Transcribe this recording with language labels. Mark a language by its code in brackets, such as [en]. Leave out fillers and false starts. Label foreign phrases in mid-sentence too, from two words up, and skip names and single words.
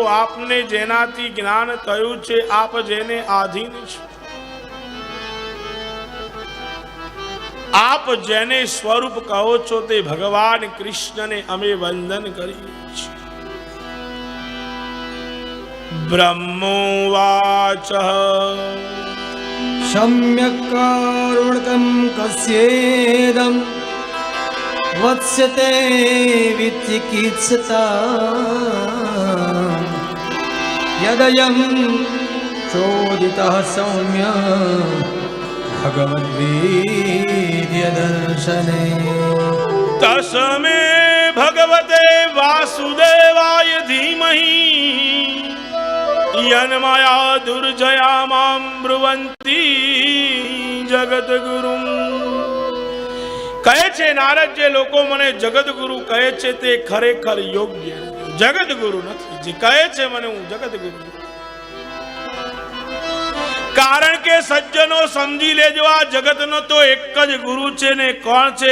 [gu] આપને જેનાથી જ્ઞાન થયું છે, આપ જેને આધીન છો, આપ જેને સ્વરૂપ કહો છો તે ભગવાન કૃષ્ણને અમે વંદન કરીએ છીએ। [sa] બ્રહ્મોવાચ सम्यक् कारुणकं कस्येदं वत्स्यते विचिकित्सता यदयं चोदितः सौम्य भगवद्वीर्य दर्शने। तस्मै भगवते वासुदेवाय धीमहि यन्मया दुर्जया मां ब्रुवन्ति जगद्गुरुं। [gu] કહે છે નારદ, જે લોકો મને જગતગુરુ કહે છે તે ખરેખર યોગ્ય જગતગુરુ નથી। જે કહે છે મને હું જગતગુરુ, કારણ કે સજ્જનો સમજી લેજો આ જગતનો તો એક જ ગુરુ છે ને કોણ છે?